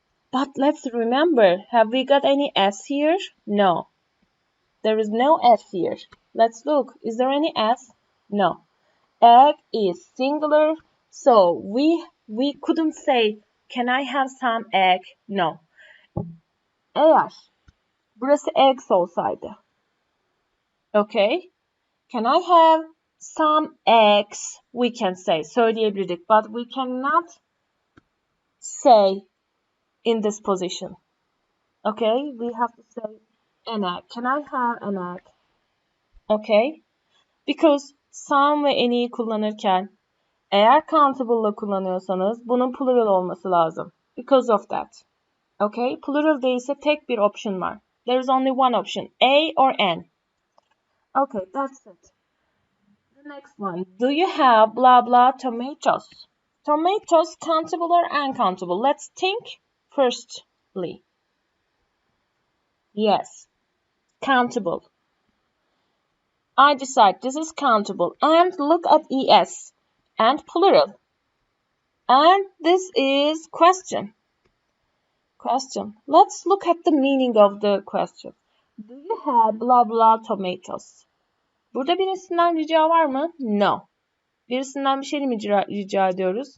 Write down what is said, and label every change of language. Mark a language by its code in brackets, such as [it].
[en] But let's remember, have we got any S here? No. There is no S here. Let's look. Is there any S? No. Egg is singular, so we couldn't say, can I have some egg? No. [tr] Eğer burası eggs olsaydı. [en] Okay. Can I have some eggs? We can say, söyleyebilirdik, but we cannot say in this position. Okay, we have to say an egg. Can I have an egg? Okay. [tr] Because some ve any'yi kullanırken eğer countable'la kullanıyorsanız bunun plural olması lazım. [en] Because of that. [tr] Okay, plural değilse tek bir option var. [en] There is only one option, A or N. Okay, that's it. The next one. Do you have blah blah tomatoes? Tomatoes countable or uncountable? Let's think firstly. Yes, countable. I decide this is countable. And look at ES and plural. And this is question. Question. Let's look at the meaning of the question. Do you have blah blah tomatoes? [tr] Burada birisinden rica var mı? No. Birisinden bir şey mi rica ediyoruz?